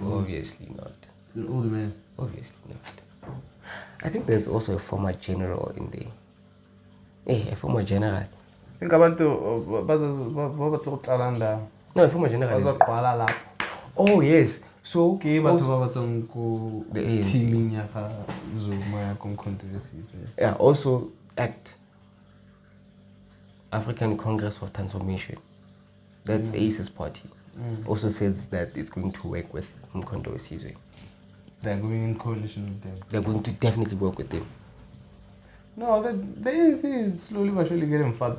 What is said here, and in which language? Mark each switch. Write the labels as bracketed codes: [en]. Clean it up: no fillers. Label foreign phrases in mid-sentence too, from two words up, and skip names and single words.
[en] obviously not. He's an old man. Obviously not. I think there's also a former general in there. Hey, a former general. Think about the No, a former general. Is, [zu] bazogcwala lapho. [en] oh yes. So [tn] Ke [en] also- [tn] batho ba batswang ko [en] The ANC. [tn] teaming ya ga Zuma ya ko Mkhonto Caesar. [en] yeah, also ACT, African Congress for Transformation. That's ACE's party. Also says that it's going to work with Mkhonto Caesar. They're going in coalition with them. They're going to definitely work with them. No, the ANC is slowly but surely getting fucked.